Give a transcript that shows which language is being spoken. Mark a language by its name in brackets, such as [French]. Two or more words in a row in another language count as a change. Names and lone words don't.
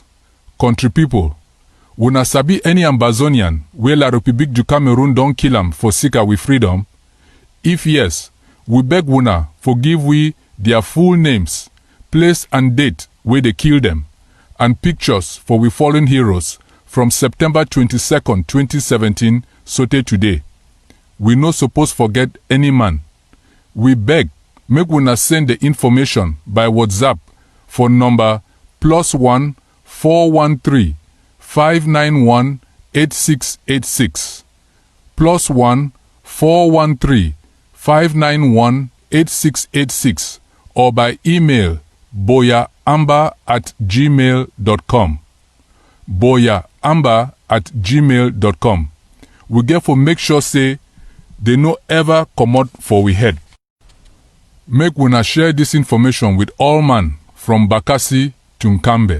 [Nigerian Pidgin] Country people, una sabi any Ambazonian where La République du Cameroon don't kill them for seeker with freedom? If yes, we beg una forgive we their full names, place and date where they kill them, and pictures for we fallen heroes from September 22nd, 2017, sote today. We no suppose forget any man. We beg, make una send the information by WhatsApp for number +1 413 591 8686, +1 413 591 8686, or by email boyaamba@gmail.com. boyaamba@gmail.com. We get for make sure say they no ever come out for we head. Make una share this information with all man from Bakassi to Nkambe.